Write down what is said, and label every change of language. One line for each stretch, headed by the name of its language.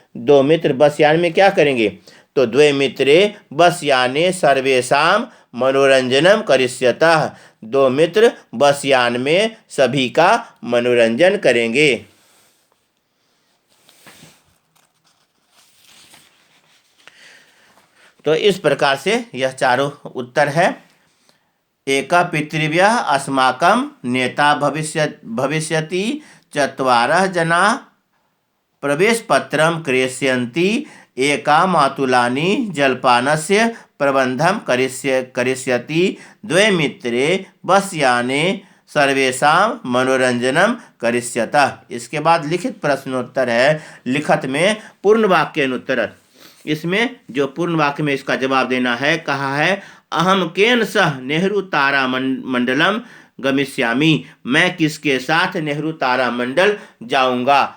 Hindi: 2 मित्र बसयान में क्या करेंगे। तो
Sanskrit: द्वे मित्रे बसयाने सर्वेषां मनोरंजनम करिष्यतः,
Hindi: 2 मित्र बसयान में सभी का मनोरंजन करेंगे। तो इस प्रकार से यह चारों उत्तर है।
Sanskrit: एक पितृव्यः अस्माकं नेता भविष्यति, 4 जनाः प्रवेश पत्रम क्रेष्यन्ति, एका मातुलानी जलपानस्य प्रबंधम करिष्यति, 2 मित्रे बसयाने सर्वेषां मनोरंजनम करिष्यतः।
Hindi: इसके बाद लिखित प्रश्नोत्तर है, लिखत में पूर्ण वाक्य अनुत्तर। इसमें जो पूर्ण वाक्य में इसका जवाब देना है, कहा है
Sanskrit: अहम केन सह नेहरू तारा मंडलम गमिष्यामि,
Hindi: मैं किसके साथ नेहरू तारा मंडल जाऊंगा।